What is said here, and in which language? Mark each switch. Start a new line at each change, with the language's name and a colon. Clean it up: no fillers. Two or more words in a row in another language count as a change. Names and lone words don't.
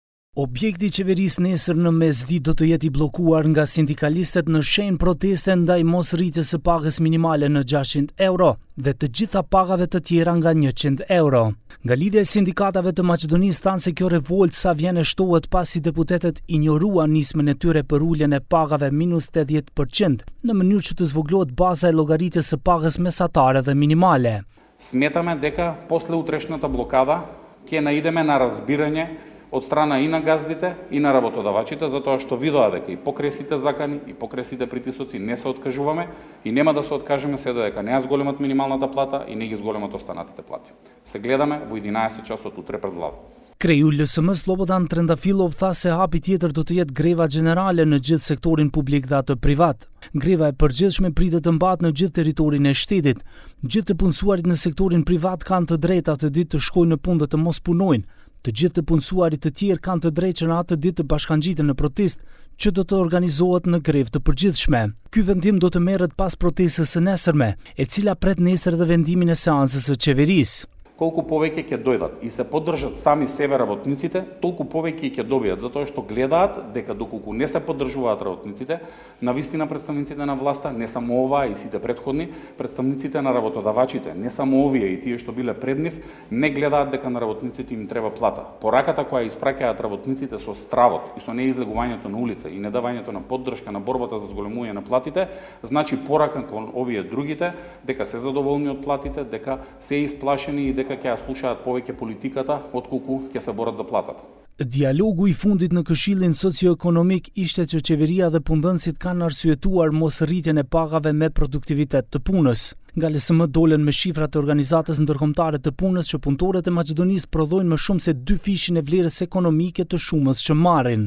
Albanian: Objekti i qeverisë nesër në mesditë do të jetë i bllokuar nga sindikalistët në shenjë proteste ndaj mosrritjes së pagës minimale në 600 euro dhe të gjitha pagave të tjera nga 100 euro. Nga lidhja e sindikatave të Maqedonisë thanë se kjo revoltë sa vjen e shtohet pasi deputetët injoruan nismën e tyre për uljen e pagave minus 80% në mënyrë që të zvoglohet baza e llogaritjes së pagës mesatare dhe minimale.
Macedonian: Сметаме дека после утрешната блокада ќе наидеме на разбирање од страна и на газдите и на работодавачите, затоа што видоа дека и покрај сите закани и покрај сите притисоци не се откажуваме и нема да се откажеме се додека не ја зголемат минималната плата и не ги зголемат останатите плати. Се гледаме во 11 часот утре пред влада.
Albanian: Kreu LSM Slobodan Trendafilov tha se hapi tjetër do të jetë greva gjenerale në gjithë sektorin publik dhe atë privat. Greva e përgjithshme pritet të mbahet në gjithë territorin e shtetit. Gjithë të punësuarit në sektorin privat kanë të drejtë atë ditë të shkojnë në punë dhe të mos punojnë. Të gjithë të punësuarit të tjerë kanë të drejtë që në atë ditë të bashkangjiten në protestë që do të organizohet në grevë të përgjithshme. Ky vendim do të merret pas protestës së nesërme, e cila pret nesër dhe vendimin e seancës së qeverisë.
Macedonian: Колку повеќе ќе дојдат и се поддржат сами себе работниците, толку повеќе ќе добијат, затоа што гледаат дека доколку не се поддржуваат работниците, навистина представниците на власта, не само оваа и сите претходни, представниците на работодавачите, не само овие и тие што биле пред нив, не гледаат дека на работниците им треба плата. Пораката која испраќаат работниците со стравот и со неизлегувањето на улица и недавањето на поддршка на борбата за зголемување на платите, значи порака кон овие другите дека се задоволни од платите, дека се исплашени и дека ќе ја слушаат повеќе политиката отколку ќе се борат за платата.
Albanian: Dialogu i fundit në Këshillin Socioekonomik ishte që qeveria dhe punëdhënësit kanë arsyetuar mosrritjen e pagave me produktivitet të punës. Nga LSM dolen me shifrat e Organizatës Ndërkombëtare të Punës që punëtorët e Maqedonisë prodhojnë më shumë se 2 fishin e vlerës ekonomike të shumës që marrin.